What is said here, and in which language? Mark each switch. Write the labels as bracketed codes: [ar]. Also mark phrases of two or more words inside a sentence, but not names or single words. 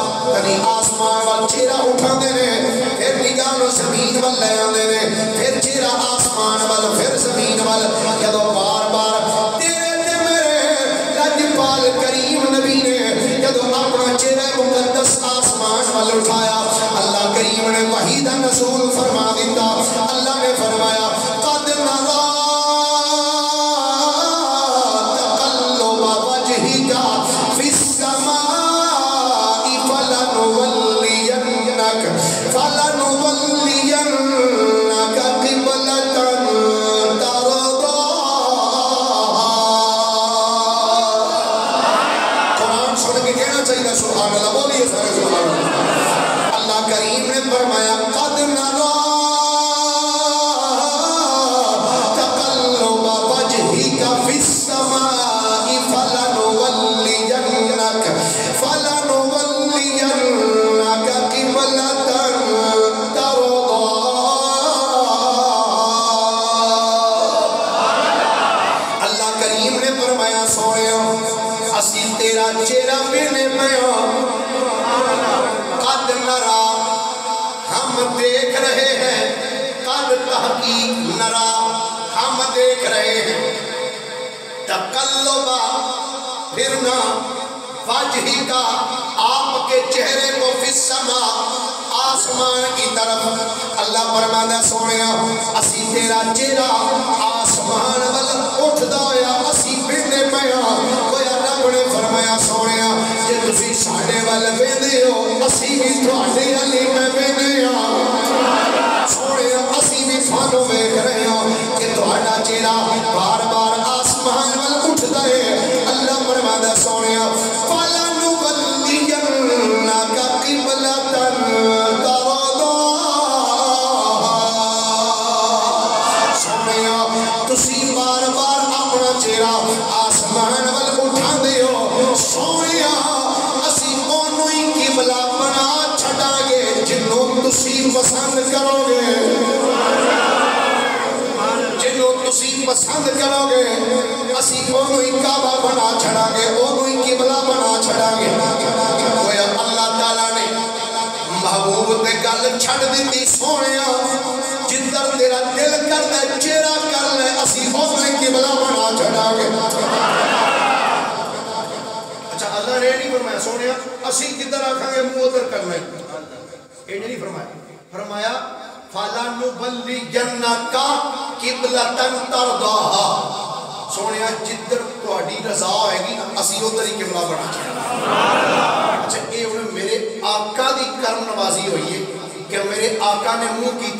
[pa] کبھی آسمان وال چہرہ اٹھاندے نے پھر نگاہ نو زمین وال لے آندے نے پھر چہرہ آسمان وال پھر زمین وال. جدو بار بار تیرے تے میرے لجپال کریم نبی نے جدو اپنا چہرہ مقدس آسمان وال اٹھایا اللہ کریم نے وحی دا نزول فرما دیتا. [ur] اللہ نے فرمایا [ar] قد نرا تقلب وجهك في السماء فلنولينك قبلة ترضاها. [pa] قرآن سن کے کہنا چاہیے [ar] سبحان اللہ [pa] بولیے سارے [ar] سبحان اللہ. [ur] اللہ کریم نے فرمایا [ar] قد نرا تقلب وجهك في السماء فلنولينك قبلة ترضاها. [pa] اللہ کریم نے فرمایا سویا اسی تیرا چہرہ پینے پیا [ar] قد نرا [ur] ہم دیکھ رہے ہیں قد تحقیق نرا ہم دیکھ رہے ہیں تقلبا پھرنا وجہی کا آپ کے چہرے کو [ar] فی السماء [ur] آسمان کی طرف. [pa] اللہ فرمانا سونیا اسی تیرا چہرہ آسمان وال اٹھدا ہویا اسی پھرنے پیا. کوئی رب نے فرمایا سونیا جے تسی ساڈے ول ویندے ہو اسی بھی تہاڈے علی میں ویندے ہاں سونیا اسی بھی تھانوں ویکھ رہے ہاں کہ تہاڈا چہرہ بار بار آسمان وال اٹھدا ہے. اللہ فرمانا سونیا آسمان وال اٹھا دیو سونیا اسی اونوں ہی قبلہ بنا چھڈا گے جنوں تسی پسند کرو گے جنوں تسی پسند کرو گے اسی اونوں ہی کعبہ بنا چھڈا گے اونوں ہی قبلہ بنا چھڈا گے. گویا اللہ تعالی نے محبوب تے گل چھڑ دیتی سونیا جدھر تیرا دل کردا چہرہ کر لے اسی ادھر قبلہ بنا چھڑا گے اچھا اللہ نے نہیں فرمایا سونیا اسی جدھر آکھاں گے منہ ادھر کر لیں [ur] یہ نہیں فرمایا [ar] فَلَنُبَلِّغَنَّكَ قِبْلَةً تَرْضَاهَا [pa] سونیا جدھر تہاڈی رضا ہوئے گی اسی ادھر ہی قبلہ بنا چھڑا اچھا یہ میرے آقا دی کرم نوازی ہوئی ہے کہ میرے آقا نے منہ کیتا